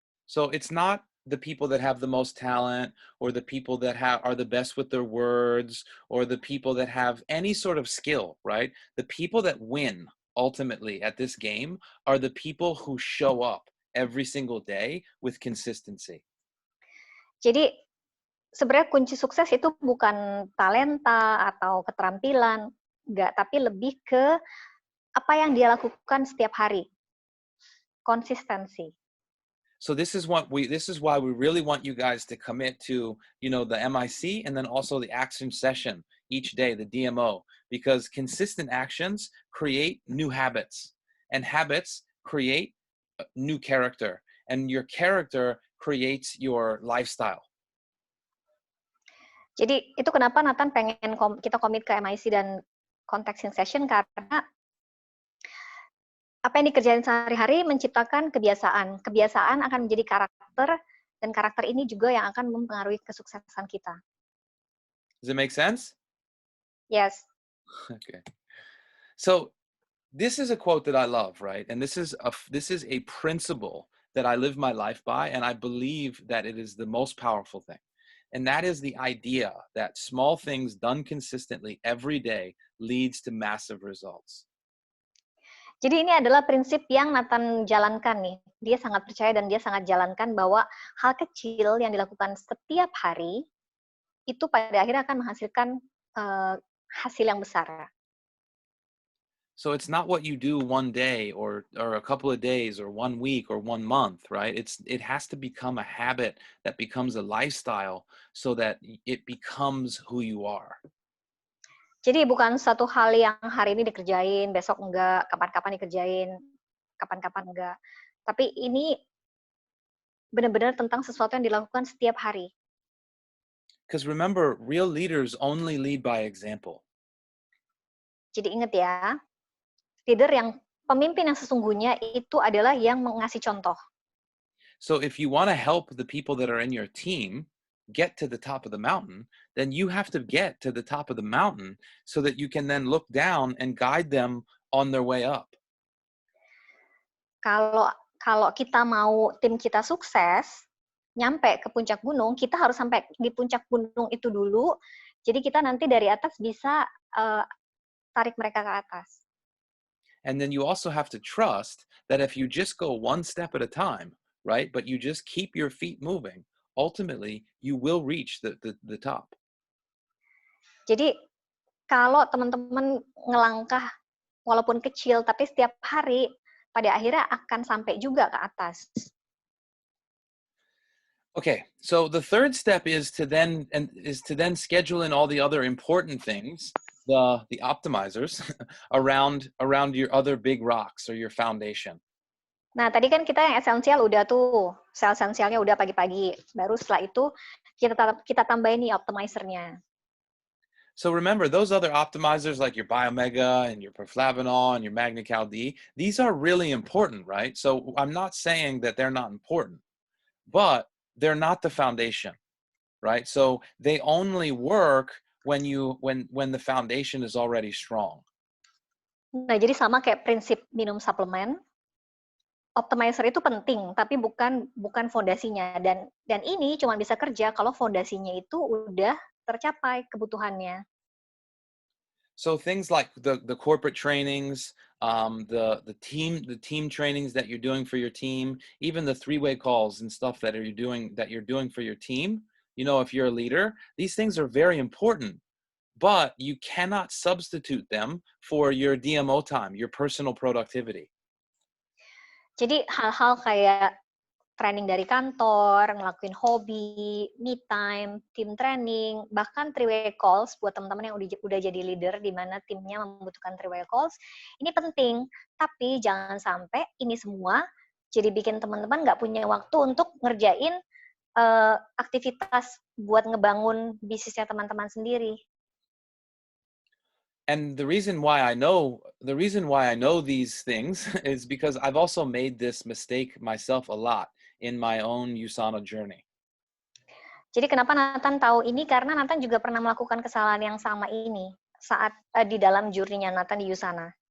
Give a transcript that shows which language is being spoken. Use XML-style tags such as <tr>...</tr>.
<en>So it's not the people that have the most talent, or the people that are the best with their words, or the people that have any sort of skill, right? The people that win ultimately at this game are the people who show up every single day with consistency.</en> <id>Jadi sebenarnya kunci sukses itu bukan talenta atau keterampilan, enggak, tapi lebih ke apa yang dia lakukan setiap hari. Konsistensi.</id> <en>So this is why we really want you guys to commit to, you know, the MIC and then also the action session each day, the DMO, because consistent actions create new habits, and habits create new character, and your character creates your lifestyle.</en> <id>Jadi itu kenapa Nathan pengen kita komit ke MIC dan contacting session, karena apa yang dikerjain sehari-hari menciptakan kebiasaan. Kebiasaan akan menjadi karakter, dan karakter ini juga yang akan mempengaruhi kesuksesan kita.</id> <en>Does it make sense? Yes. Okay. So this is a quote that I love, right? And this is a principle that I live my life by, and I believe that it is the most powerful thing. And that is the idea that small things done consistently every day leads to massive results.</en> <id>Jadi ini adalah prinsip yang Nathan jalankan nih. Dia sangat percaya dan dia sangat jalankan bahwa hal kecil yang dilakukan setiap hari itu pada akhirnya akan menghasilkan hasil yang besar.</id> <en>So it's not what you do one day or a couple of days or 1 week or 1 month, right? It has to become a habit that becomes a lifestyle so that it becomes who you are.</en> <id>Jadi bukan satu hal yang hari ini dikerjain, besok enggak, kapan-kapan dikerjain, kapan-kapan enggak. Tapi ini benar-benar tentang sesuatu yang dilakukan setiap hari.</id> <en>Because remember, real leaders only lead by example.</en> <id>Jadi ingat ya, pemimpin yang sesungguhnya itu adalah yang mengasih contoh.</id> <en>So if you want to help the people that are in your team get to the top of the mountain, then you have to get to the top of the mountain so that you can then look down and guide them on their way up.</en> <id>Kalau kita mau tim kita sukses, nyampe ke puncak gunung, kita harus sampai di puncak gunung itu dulu. Jadi kita nanti dari atas bisa tarik mereka ke atas.</id> <en>And then you also have to trust that if you just go one step at a time, right, but you just keep your feet moving, ultimately you will reach the top.</en> <id>Jadi kalau teman-teman ngelangkah walaupun kecil, tapi setiap hari, pada akhirnya akan sampai juga ke atas.</id> <en>Okay, so the third step is to then schedule in all the other important things, the optimizers around your other big rocks or your foundation.</en> <id>Nah, tadi kan kita yang esensial udah tuh, sel esensialnya udah pagi-pagi. Baru setelah itu kita tambahin nih optimizernya.</id> <en>So remember, those other optimizers like your Biomega and your Perflavanol and your Magna-Cal D, these are really important, right? So I'm not saying that they're not important, but they're not the foundation, right? So they only work when the foundation is already strong.</en> <id>Nah, jadi sama kayak prinsip minum suplemen, optimizer itu penting, tapi bukan fondasinya. Dan ini cuma bisa kerja kalau fondasinya itu udah tercapai kebutuhannya.</id> <en>So things like the corporate trainings, the team trainings that you're doing for your team, even the three-way calls and stuff that you're doing for your team. You know, if you're a leader, these things are very important, but you cannot substitute them for your DMO time, your personal productivity.</en> <id>Jadi hal-hal kayak training dari kantor, ngelakuin hobi, me time, team training, bahkan three-way calls buat teman-teman yang udah jadi leader di mana timnya membutuhkan three-way calls, ini penting. Tapi jangan sampai ini semua jadi bikin teman-teman nggak punya waktu untuk ngerjain aktivitas buat ngebangun bisnisnya teman-teman sendiri.</id> <en>And the reason why I know these things is because I've also made this mistake myself a lot in my own USANA journey.</en> <id>Jadi kenapa Nathan tahu ini? Karena Nathan juga pernah melakukan kesalahan yang sama ini saat di dalam journey-nya Nathan di USANA.</id>